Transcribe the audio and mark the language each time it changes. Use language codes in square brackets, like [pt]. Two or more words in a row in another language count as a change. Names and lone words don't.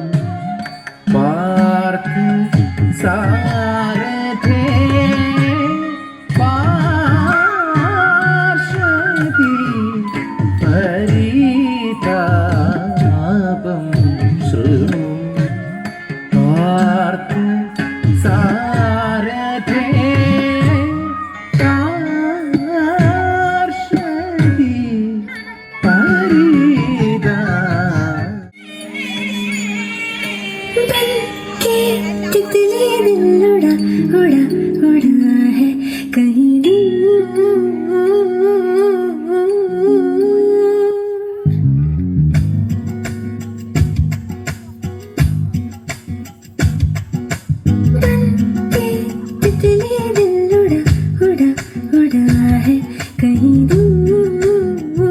[sa] पार्थ सारथे पार्षति परितापं शृणु पार्थ सारथे पार्षति परितापं [hi] तितली दिल उड़ा उड़ा उड़ा है कहीं दूर। तितली दिल उड़ा उड़ा उड़ा है कहीं दूर।